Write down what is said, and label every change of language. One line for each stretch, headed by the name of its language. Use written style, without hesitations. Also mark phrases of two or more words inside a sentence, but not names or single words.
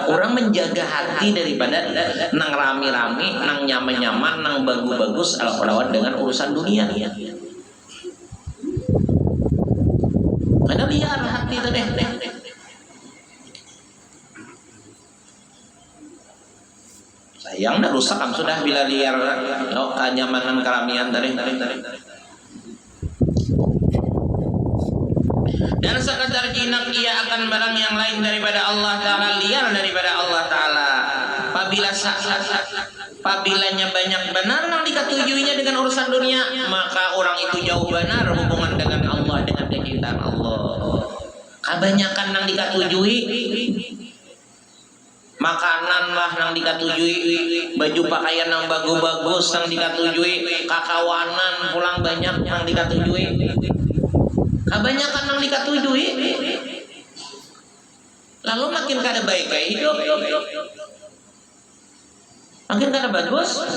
Banjar: Orang menjaga hati daripada nang rami-rami, nang nyaman-nyaman, nang bagus-bagus lawan dengan urusan dunia. Ada liar hati itu deh. Sayang dah rusak kan sudah bila liar kenyamanan keramian tadi. Dan sekadar jinak ia akan barang yang lain daripada Allah Ta'ala, liar daripada Allah Ta'ala. Apabila banyak benar yang dikatujuinya dengan urusan dunia, maka orang itu jauh benar hubungan dengan Allah, dengan kecintaan Allah. Kebanyakan yang dikatujui makanan lah yang dikatujui, baju pakaian yang bagus-bagus yang dikatujui, kakawanan pulang banyak yang dikatujui. Kebanyakan yang dikatujui, lalu makin kada baik kayak hidup, makin kada bagus.